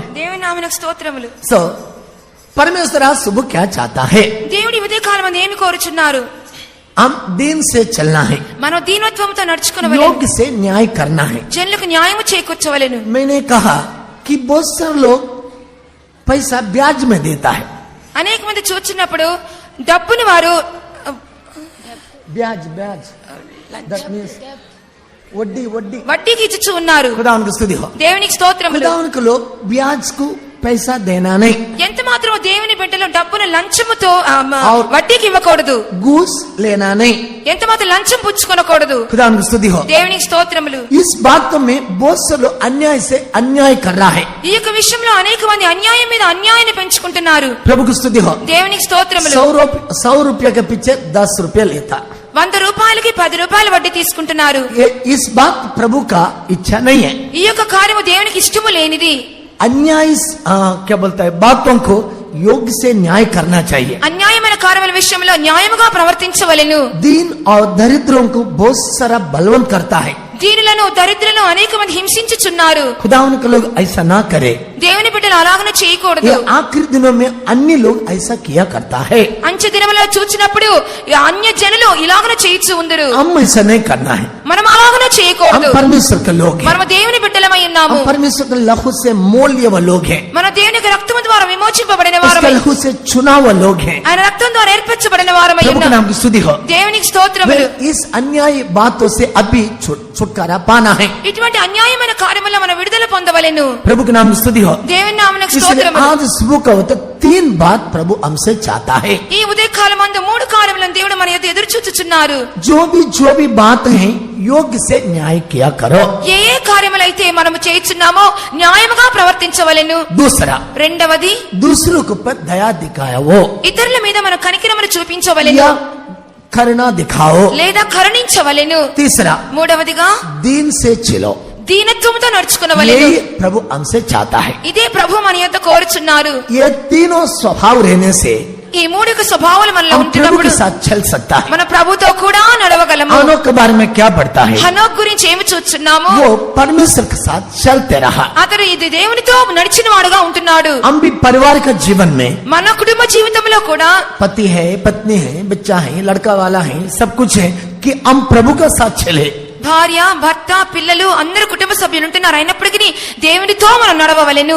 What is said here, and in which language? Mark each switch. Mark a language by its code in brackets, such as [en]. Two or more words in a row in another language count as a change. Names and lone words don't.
[te] దేవుని నామమునకు స్తోత్రములు. [hi] సో परमेश्वर आज सुबह क्या चाहता है? [te] దేవుడి ఉదయ కాలం ఏమి కోరుచున్నారు? [hi] हम दीन से चलना है, [te] మనం దీనత్వముతో నడుచుకొనవలెను, [hi] योग्य से न्याय करना है. [te] జనులకు న్యాయము చేకూర్చవలెను. [hi] मैंने कहा कि बहुत सारे लोग पैसा ब्याज में देता है. [te] అనేక మంది చూచినప్పుడు డబ్బుని వారు [hi] ब्याज ब्याज [en] that means [te] వడ్డీ వడ్డీ వడ్డీకి ఇచ్చుచు ఉన్నారు. [hi] खुदा उनको स्तुति हो. [te] దేవునికి స్తోత్రములు. [hi] खुदा उनको लोग ब्याज को पैसा देना नहीं, [te] ఎంత మాత్రమో దేవుని బిడ్డలు డబ్బును లంచముతో [hi] और- [te] వడ్డీకి ఇవ్వకూడదు, [hi] घूस लेना नहीं. [te] ఎంత మాత్రం లంచం పుచ్చుకొనకూడదు. [hi] खुदा उनको स्तुति हो. [te] దేవునికి స్తోత్రములు. [hi] इस बात में बहुत से लोग अन्याय से अन्याय कर रहा है. [te] ఈ యొక్క విషయంలో అనేక మంది అన్యాయం మీద అన్యాయాన్ని పెంచుకుంటున్నారు. [hi] प्रभु को स्तुति हो. [te] దేవునికి స్తోత్రములు. [hi] 100 रुपये के पीछे 10 रुपये लेता. [te] 100 రూపాయలకి 10 రూపాయలు వడ్డీ తీసుకుంటున్నారు. [hi] इस बात प्रभु का इच्छा नहीं है. [te] ఈ యొక్క కార్యము దేవునికి ఇష్టము లేనిది. [hi] अन्याय क्या बोलता है, बातों को योग्य से न्याय करना चाहिए. [te] అన్యాయమైన కార్యముల విషయంలో న్యాయముగా ప్రవర్తించవలెను. [hi] दीन और दरिद्रों को बहुत सारा बलवंत करता है. [te] దీనులను దరిద్రులను అనేక మంది హింసించుచున్నారు. [hi] खुदा उनके लोग ऐसा ना करे. [te] దేవుని బిడ్డలు అలాగనే చేయకూడదు. [hi] ये आखिरी दिनों में अन्य लोग ऐसा किया करता है. [te] అంచె దినములలో చూచినప్పుడు అన్య జనులు ఇలాగనే చేయిచు ఉందరు. [hi] हम ऐसा नहीं करना है. [te] మనం అలాగనే [hi] हम [te] చేయకూడదు. [hi] परमेश्वर के लोग हैं. [te] మనము దేవుని బిడ్డలమై ఉన్నాము. [hi] हम परमेश्वर के लहू से मोल्य व लोग हैं. [te] మన దేవుని యొక్క రక్తము ద్వారా విమోచింపబడిన [hi] उसके [te] వారమై, [hi] लहू से चुना हुआ लोग हैं. [te] ఆయన రక్తం ద్వారా ఏర్పరచబడిన వారమై [hi] प्रभु के [te] ఉన్నాము. [hi] नाम की स्तुति हो. [te] దేవునికి స్తోత్రములు. [hi] इस अन्याय बातों से अभी छुटकारा पाना है. [te] ఇటువంటి అన్యాయమైన కార్యముల మనం విడుదల పొందవలెను. [hi] प्रभु के नाम की स्तुति हो. [te] దేవుని నామమునకు [hi] इसलिए [te] స్తోత్రములు. [hi] आज सुबह का होता 3 बात प्रभु हमसे चाहता है. [te] ఈ ఉదయ కాలమందు 3 కార్యములను దేవుడు మన యొద్ద ఎదురు చూచుచున్నారు. [hi] जो भी बात है योग्य से न्याय किया करो. [te] ఏ ఏ కార్యములైతే మనము చేయుచున్నామో న్యాయముగా ప్రవర్తించవలెను. [hi] दूसरा, [te] రెండవది [hi] दूसरों के ऊपर दया दिखाया वो [te] ఇతరుల మీద మన కనికరమును చూపించవలెను [hi] या करुणा दिखाओ. [te] లేదా కరుణించవలెను. [hi] तीसरा, [te] మూడవదిగా [hi] दीन से चलो. [te] దీనత్వముతో నడుచుకునవలెను. [hi] यही प्रभु हमसे चाहता है. [te] ఇదే ప్రభు మన యొద్ద కోరుచున్నారు. [hi] ये तीनों स्वभाव रहने से [te] ఈ మూడు యొక్క స్వభావాలు మనలో [hi] हम प्रभु [te] ఉంటున్నప్పుడు [hi] के साथ चल सकता है. [te] మన ప్రభుతో కూడా నడవగలము. [hi] हनोक के बारे में क्या पढ़ता है? [te] హనోక్ గురించి ఏమి చూస్తున్నాము? [hi] वो परमेश्वर के साथ चलते रहा. [te] అతడు ఇది దేవునితో నడిచిన వాడుగా ఉంటున్నాడు. [hi] हम भी परिवार का जीवन में [te] మన కుటుంబ జీవితంలో కూడా [hi] पति है, पत्नी है, बच्चा है, लड़का वाला है, सब कुछ है कि हम प्रभु का साथ चले. [te] భార్య, భర్త, పిల్లలు అందరు కుటుంబ సభ్యులు ఉంటున్నారు. అయినప్పటికీ దేవునితో మనం నడవవలెను.